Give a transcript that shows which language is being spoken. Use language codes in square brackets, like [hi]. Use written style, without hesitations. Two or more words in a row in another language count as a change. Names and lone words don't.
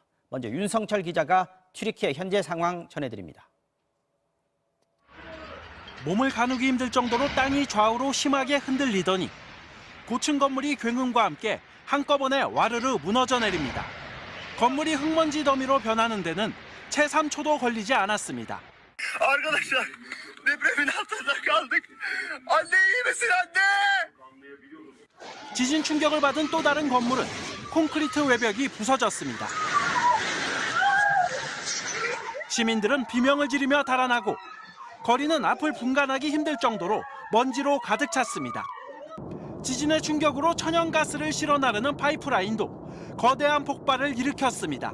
[ko] 먼저 윤성철 기자가 튀르키예 현재 상황 전해드립니다. 몸을 가누기 힘들 정도로 땅이 좌우로 심하게 흔들리더니 고층 건물이 굉음과 함께 한꺼번에 와르르 무너져 내립니다. 건물이 흙먼지 더미로 변하는 데는 채 3초도 걸리지 않았습니다. [tr] Arkadaşlar depremin altında kaldık. Anne iyi misin anne? [ko] 지진 충격을 받은 또 다른 건물은 콘크리트 외벽이 부서졌습니다. 시민들은 비명을 지르며 달아나고 거리는 앞을 분간하기 힘들 정도로 먼지로 가득 찼습니다. 지진의 충격으로 천연가스를 실어 나르는 파이프라인도 거대한 폭발을 일으켰습니다.